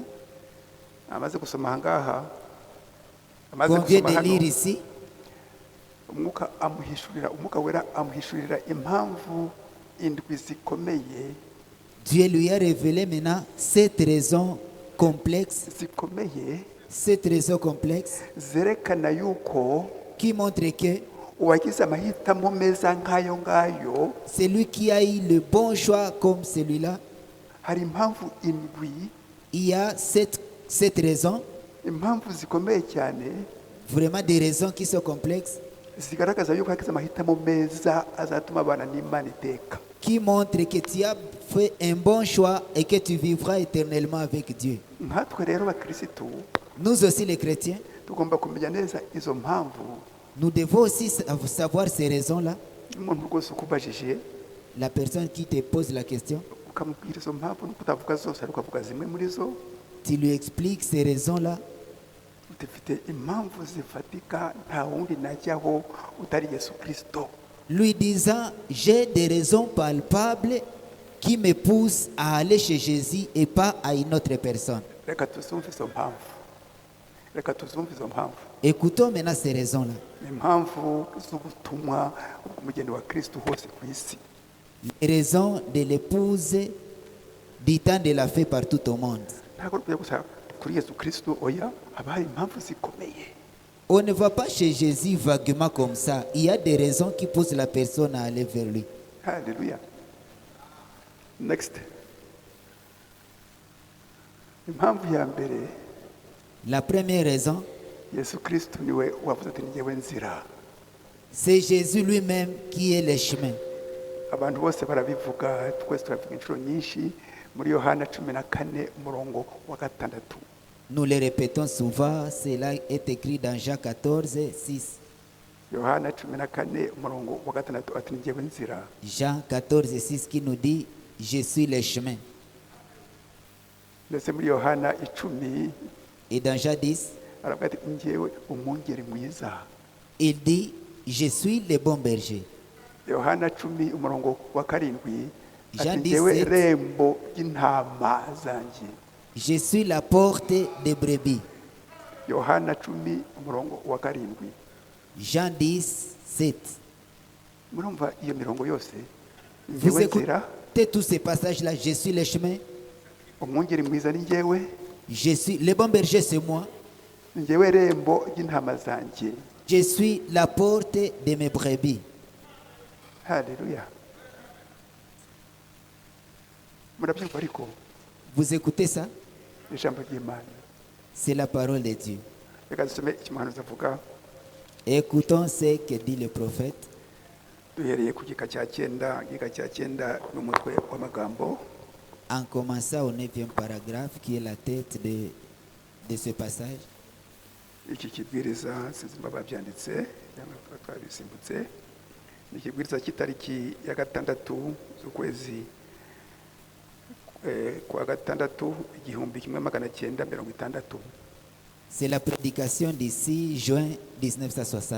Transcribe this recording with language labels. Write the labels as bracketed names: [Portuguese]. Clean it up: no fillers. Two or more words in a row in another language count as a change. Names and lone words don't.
[Kinyarwanda] amaze gusoma ahangaha, [French] qu'on vient de lire ici, [Kinyarwanda] umwuka wera amuhishurira impamvu indwi zikomeye [French] Dieu lui a révélé maintenant cette raison complexe [Kinyarwanda] zerekana yuko [French] qui montre que [Kinyarwanda] uwagize amahitamo meza nk'ayo ngayo, [French] celui qui a eu le bon choix comme celui-là, [Kinyarwanda] hari impamvu indwi, [French] il y a cette raison, [Kinyarwanda] impamvu zikomeye cyane [French] vraiment des raisons qui sont complexes, [Kinyarwanda] zigaragaza yuko yagize amahitamo meza azatuma abana n'Imana iteka. [French] qui montrent que tu as fait un bon choix et que tu vivras éternellement avec Dieu. [Kinyarwanda] Nkatwe rero bakirisitu [French] Nous aussi les chrétiens, [Kinyarwanda] tugomba kumenya neza izo mpamvu. [French] nous devons aussi savoir ces raisons-là. [Kinyarwanda] Umuntu rwose ukubajije [French] La personne qui te pose la question, [Kinyarwanda] ukamubwira izo mpamvu nuko utavuga zose ariko ukavuga zimwe muri zo, [French] tu lui expliques ces raisons-là. [Kinyarwanda] dufite impamvu zifatika nta wundi najyaho utari Yesu Kristo. [French] Lui disant, j'ai des raisons palpables qui me poussent à aller chez Jésus et pas à une autre personne. [Kinyarwanda] Reka tuzumve izo mpamvu. [French] Écoutons maintenant ces raisons-là. [Kinyarwanda] Ni impamvu z'ubutumwa bw'umugeni wa Kristo hose ku isi. [French] Les raisons de l'épouse du temps de la fête partout au monde. [Kinyarwanda] Ntabwo tujya gusa kuri Yesu Kristo, oya, haba hari impamvu zikomeye. [French] On ne va pas chez Jésus vaguement comme ça. Il y a des raisons qui poussent la personne à aller vers lui. [Kinyarwanda] Haleluya. Next. Impamvu ya mbere, [French] La première raison, [Kinyarwanda] Yesu Kristo niwe wavuze ati njyewe nzira. [French] c'est Jésus lui-même qui est le chemin. [Kinyarwanda] Abantu bose barabivuga, twese turavuga inshuro nyinshi. Muri Yohana 14 umurongo wa 6. [French] Nous le répétons souvent, cela est écrit dans Jean 14, 6. [Kinyarwanda] Yohana 14 umurongo wa 6 ati njyewe nzira. [French] Jean 14, 6 qui nous dit, je suis le chemin. [Kinyarwanda] Ndetse muri Yohana 10 [French] Et dans Jean 10, [Kinyarwanda] aravuga ati njyewe umwungeri mwiza. [French] il dit, je suis le bon berger. [Kinyarwanda] Yohana 10 umurongo wa 7 [French] Jean [Kinyarwanda] ati njyewe 17. rembo ry'intama zanjye. [French] Je suis la porte des brebis. [Kinyarwanda] Yohana 10 umurongo wa 7. [French] Jean 10, 7. [Kinyarwanda] Murumva iyo mirongo yose, [French] Vous [Kinyarwanda] njyewe nzira, [French] écoutez tous ces passages-là, je suis le chemin, [Kinyarwanda] umwungeri mwiza ni njyewe, [French] je suis le bon berger, c'est moi. [Kinyarwanda] njyewe rembo ry'intama zanjye. [French] Je suis la porte de mes brebis. [Kinyarwanda] Haleluya. Murabyumva ariko [French] Vous écoutez ça? [Kinyarwanda] ijambo ry'Imana. [French] C'est la parole de Dieu. [Kinyarwanda] Reka dusome icyo umuhanuzi avuga, [French] Écoutons ce que dit le prophète. [Kinyarwanda] duhereye ku gika cya 9. Igika cya 9 n'umutwe w'amagambo. [French] En commençant au 9e paragraphe, qui est la tête de ce passage. [Kinyarwanda] Iki kibwiriza sinzimba babyanditse cyangwa twabisimbutse. Ni ikibwiriza cy'itariki ya 6 z'ukwezi kwa 6 1960. [French] C'est la prédication du 6 juin 1960.